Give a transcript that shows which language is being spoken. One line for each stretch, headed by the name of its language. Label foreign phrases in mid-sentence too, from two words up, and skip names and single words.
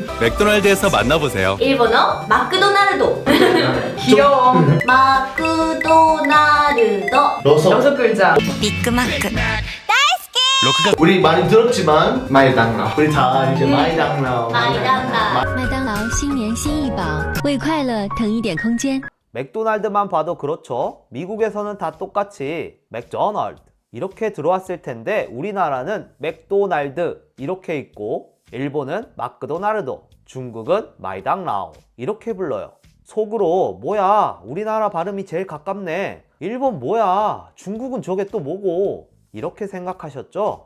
Korean: 맥도날드에서 만나보세요. 일본어 마크도나르도. 귀여워. 마크도나르도. 여섯 글자. 로크가 우리 많이 들었지만 마이당라. 우리 다 이제 마이당라. 마이당라.
Chinese: 麦当劳新年新意宝，为快乐腾一点空间。
Korean: 맥도날드만 봐도 그렇죠. 미국에서는 다 똑같이 맥도날드 이렇게 들어왔을 텐데 우리나라는 맥도날드 이렇게 있고, 일본은 마크도나르도, 중국은 마이당라오 이렇게 불러요. 속으로 뭐야, 우리나라 발음이 제일 가깝네, 일본 뭐야, 중국은 저게 또 뭐고, 이렇게 생각하셨죠?